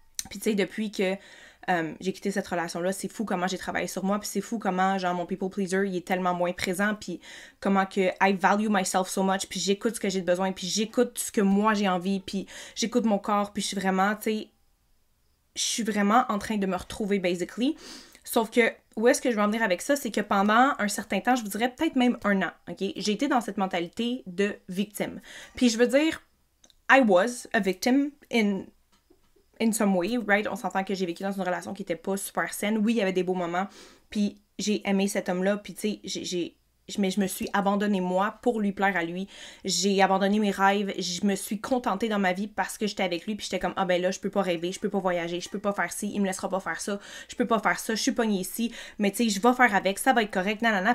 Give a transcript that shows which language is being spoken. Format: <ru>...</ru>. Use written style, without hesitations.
<fr>puis tu sais, depuis que j'ai quitté cette relation-là, c'est fou comment j'ai travaillé sur moi, puis c'est fou comment, genre, mon people pleaser, il est tellement moins présent, puis comment que</fr> <en>I value myself so much,</en> <fr>puis j'écoute ce que j'ai besoin, puis j'écoute ce que moi j'ai envie, puis j'écoute mon corps, puis je suis vraiment, tu sais, je suis vraiment en train de me retrouver, basically. Sauf que, où est-ce que je veux en venir avec ça, c'est que pendant un certain temps, je vous dirais peut-être même 1 an, ok, j'ai été dans cette mentalité de victime. Puis je veux dire,</fr> <en>I was a victim in some way, right?</en> <fr>On s'entend que j'ai vécu dans une relation qui était pas super saine. Oui, il y avait des beaux moments, puis j'ai aimé cet homme-là, puis tu sais, mais je me suis abandonnée moi pour lui plaire à lui. J'ai abandonné mes rêves, je me suis contentée dans ma vie parce que j'étais avec lui, puis j'étais comme, ah ben là, je peux pas rêver, je peux pas voyager, je peux pas faire ci, il me laissera pas faire ça, je peux pas faire ça, je suis pognée ici, mais tu sais, je vais faire avec, ça va être correct, nanana.</fr>